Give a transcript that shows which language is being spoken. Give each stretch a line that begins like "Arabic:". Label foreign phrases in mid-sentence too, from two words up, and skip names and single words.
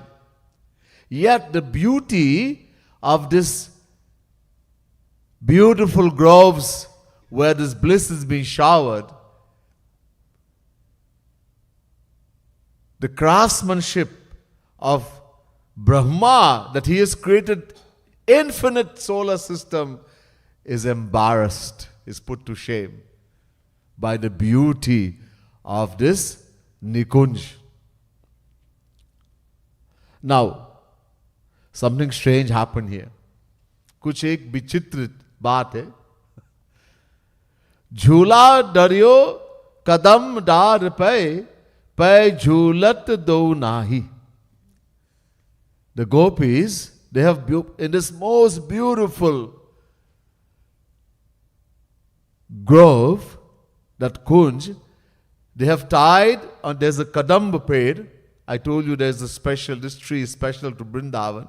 English: Yet the beauty of this beautiful groves where this bliss is being showered, the craftsmanship of Brahma, that he has created infinite solar system, is embarrassed, is put to shame by the beauty of this Nikunj. Now, something strange happened here.
Hindi: कुछ एक विचित्र बात है.
Braj: झूला डरियो कदम डार पे झूलत दो नाही.
English: The gopis, they have in this most beautiful grove, that kunj, they have tied, and there's a kadamba ped. I told you there's this tree is special to Vrindavan.